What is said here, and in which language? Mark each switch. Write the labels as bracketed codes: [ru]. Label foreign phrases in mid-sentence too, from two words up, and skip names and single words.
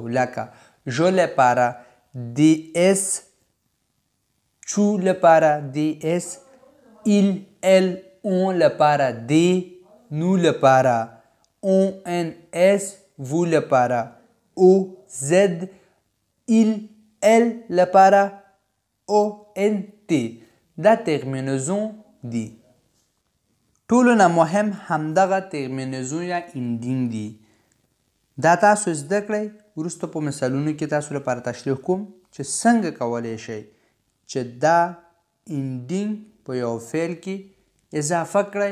[ps] لکه ژو لپاره DS، چو لپاره DS، [fr] il elle on [ps] لپاره D، نو لپاره ONS، vous لپاره OZ، il elle لپاره ONT. دا ترمینزون دی. ټولو نه مهم همدغه ترمینزون یا انډینګ دی. دا تاسو زده کړئ. وروسته په مثالونو کې تاسو لپاره تشریح کوم چې څنګه کولی شئ چې دا انډینګ په یو فعل کې اضافه کړئ.